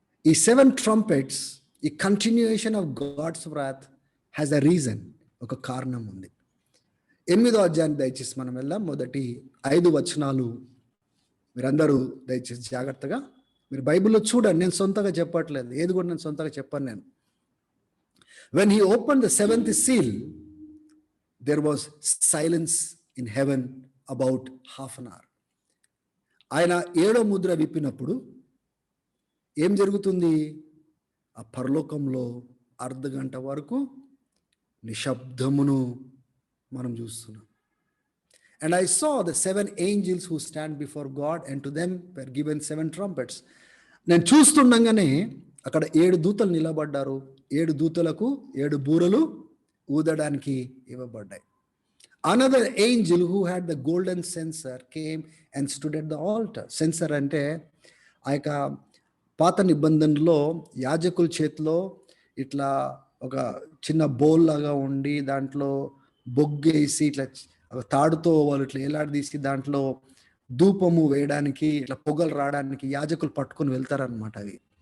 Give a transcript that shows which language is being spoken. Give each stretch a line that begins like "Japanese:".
English: ఈ 7 ట్రంపెట్స్, ఈ continuation of God's wrath has a reason,
Telugu: ఒక కారణం ఉంది. 8వ అధ్యాయాన్ని దయచేసి మనం వెళ్దాం. మొదటి 5 వచనాలు మీరందరూ దయచేసి జాగ్రత్తగా మీరు బైబిల్లో చూడండి. నేను సొంతగా చెప్పట్లేదు, ఏది కూడా నేను సొంతగా చెప్పను నేను.
English: When he opened the 7th seal, there was silence in heaven about half an hour.
Telugu: ఆయన 7వ ముద్ర విప్పినప్పుడు ఏం జరుగుతుంది? ఆ పరలోకంలో అర్ధగంట వరకు నిశ్శబ్దమును మనం చూస్తున్నాం.
English: And I saw the 7 angels who stand before God, and to them were given 7 trumpets.
Telugu: నేను చూస్తుండగానే అక్కడ 7 దూతలు నిలబడ్డారు. 7 దూతలకు 7 బూరలు ఊదడానికి ఇవ్వబడ్డాయి.
English: Another angel who had the golden censer came and stood at the altar.
Telugu: Censer అంటే ఆ యొక్క పాత నిబంధనలో యాజకుల చేతిలో ఇట్లా ఒక చిన్న బౌల్ లాగా ఉండి దాంట్లో బొగ్గేసి ఇట్లా తాడుతో వాళ్ళు ఇట్లా ఏలాడదీసి దాంట్లో ధూపము వేయడానికి ఇట్లా పొగలు రావడానికి యాజకులు పట్టుకొని వెళ్తారనమాట అవి.